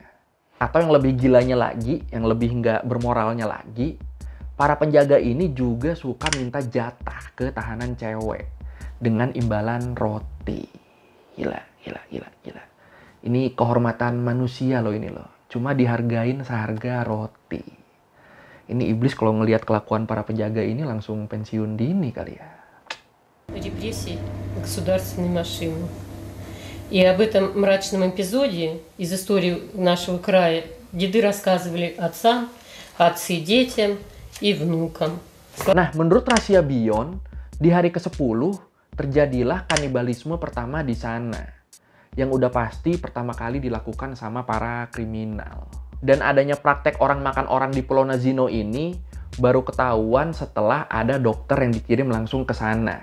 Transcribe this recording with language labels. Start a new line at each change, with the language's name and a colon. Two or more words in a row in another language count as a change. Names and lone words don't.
Indonesian: Atau yang lebih gilanya lagi, yang lebih nggak bermoralnya lagi, para penjaga ini juga suka minta jatah ke tahanan cewek dengan imbalan roti. Gila. Ini kehormatan manusia loh ini loh. Cuma dihargain seharga roti. Ini iblis kalau ngelihat kelakuan para penjaga ini langsung pensiun dini kali ya.
Russian: Репрессий государственной машины. И об этом мрачном эпизоде из истории нашего края деды рассказывали отцам, отцы детям и внукам.
Indonesian: Nah, menurut Rahasia Beyond, di hari ke-10 terjadilah kanibalisme pertama di sana. Yang udah pasti pertama kali dilakukan sama para kriminal. Dan adanya praktek orang makan orang di Pulau Nazino ini baru ketahuan setelah ada dokter yang dikirim langsung ke sana.